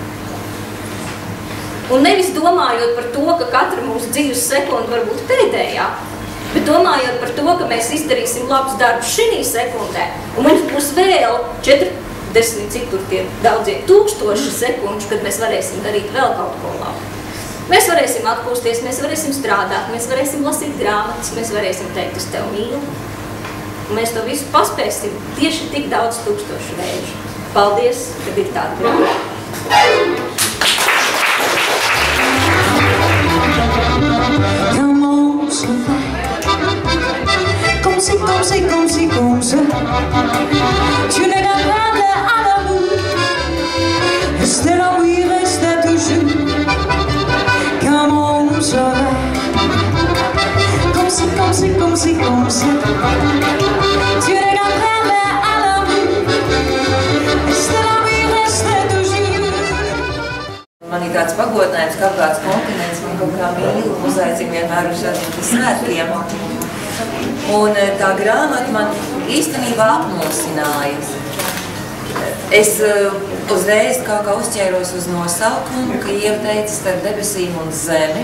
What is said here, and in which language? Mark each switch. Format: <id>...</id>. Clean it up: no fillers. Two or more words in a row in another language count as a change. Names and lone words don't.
<lv>Un nevis domājot par to, ka katra mūsu dzīves sekunda var būt pēdējā, bet domājot par to, ka mēs izdarīsim labus darbus šī sekundē, un mums būs vēl 40, cik tur tie daudzie tūkstoši sekundes, kad mēs varēsim darīt vēl kaut ko labu. Mēs varēsim atpūsties, mēs varēsim strādāt, mēs varēsim lasīt grāmatas, mēs varēsim teikt, es tev mīlu. Un mēs to visu paspēsim tieši tik daudz tūkstošu reižu. Paldies, ka ir tāda grāmata.</lv> <fr>Comme si, tu n'es pas prête à l'amour, restez là, oui, restez toujours, comme on serait, comme si, tu n'es pas prête à l'amour, restez là, oui, restez toujours.</fr> <lv>Man ir tāds pagodinājums, ka Apgādes kontinents man kaut kā mīlu, uzaicina vienmēr uz šādiem svētkiem. Un tā grāmata man īstenībā apmulsināja. Es uzreiz kā uzķēros uz nosaukumu, ka Ieva teica starp debesīm un zemi.</lv>